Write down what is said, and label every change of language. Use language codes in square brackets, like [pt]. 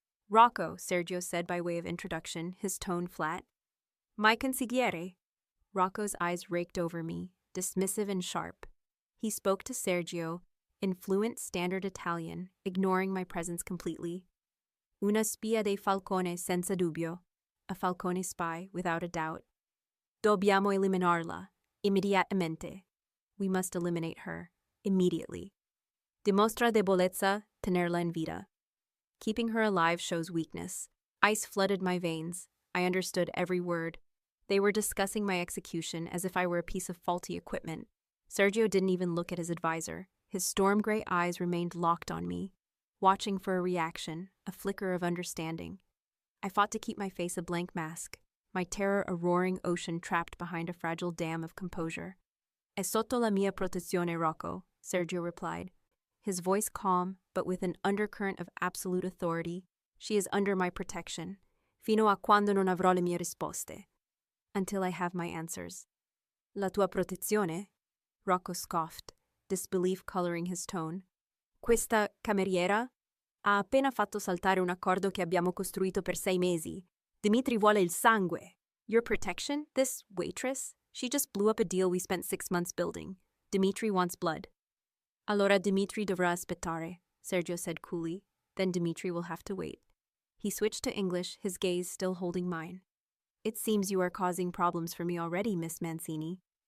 [en] Rocco, Sergio said by way of introduction, his tone flat. My consigliere. Rocco's eyes raked over me, dismissive and sharp. He spoke to Sergio in fluent standard Italian, ignoring my presence completely. [it] Una spia dei Falcone senza dubbio. [en] A Falcone spy, without a doubt. [it] Dobbiamo eliminarla. Immediatamente. [en] We must eliminate her. Immediately. [it] Dimostra debolezza, tenerla en vida. [en] Keeping her alive shows weakness. Ice flooded my veins. I understood every word. They were discussing my execution as if I were a piece of faulty equipment. Sergio didn't even look at his advisor. His storm-gray eyes remained locked on me, watching for a reaction, a flicker of understanding. I fought to keep my face a blank mask, my terror a roaring ocean trapped behind a fragile dam of composure. [it] È sotto la mia protezione, [en] Rocco, Sergio replied, his voice calm, but with an undercurrent of absolute authority. She is under my protection, [it] fino a quando non avrò le mie risposte. [en] Until I have my answers. [it] La tua protezione? [en] Rocco scoffed, disbelief coloring his tone. [it] Questa cameriera ha appena fatto saltare un accordo che abbiamo costruito per 6 mesi. Dimitri vuole il sangue. [en] Your protection? This waitress? She just blew up a deal we spent 6 months building. Dimitri wants blood. [it] Allora Dimitri dovrà aspettare, [en] Sergio said coolly. Then Dimitri will have to wait. He switched to English, his gaze still holding mine. It seems you are causing problems for me already, Miss Mancini.